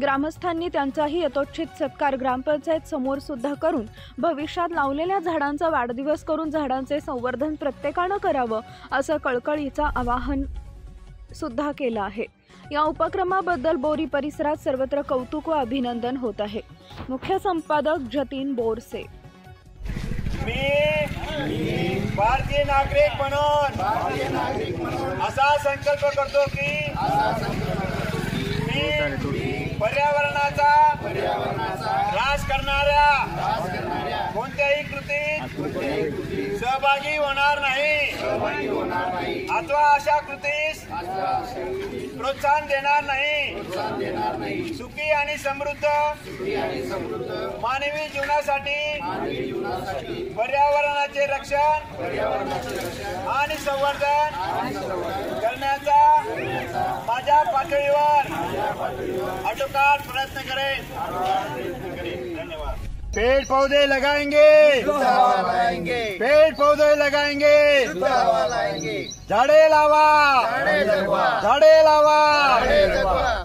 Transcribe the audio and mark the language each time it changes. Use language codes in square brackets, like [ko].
[mr] ग्रामस्थांनी त्यांचाही यथोचित सत्कार ग्रामपंचायत समोर सुद्धा करून भविष्यात लावलेल्या झाडांचा वाढदिवस करून झाडांचे संवर्धन प्रत्येकानं करावं असं कळकळीचं आवाहन सुद्धा केलं आहे। या उपक्रमाबद्दल बोरी परिसरात सर्वत्र कौतुक व अभिनंदन होत आहे। मुख्य संपादक जतीन बोरसे। मी भारतीय नागरिक म्हणून असा संकल्प करतो की मी पर्यावरणाचा ऱ्हास करणाऱ्या कोणत्याही कृतीत सहभागी होणार नाही अथवा अशा कृतीस प्रोत्साहन देणार नाही। सुखी आणि समृद्ध मानवी जीवनासाठी पर्यावरणाचे रक्षण आणि संवर्धन करण्याचा माझ्या पातळीवर अटोकाट प्रयत्न करेन। धन्यवाद। [hi] पेड़ पौधे लगाएंगे, पेड़ पौधे लगाएंगे, [mr] झाडे लावा, झाडे लावा।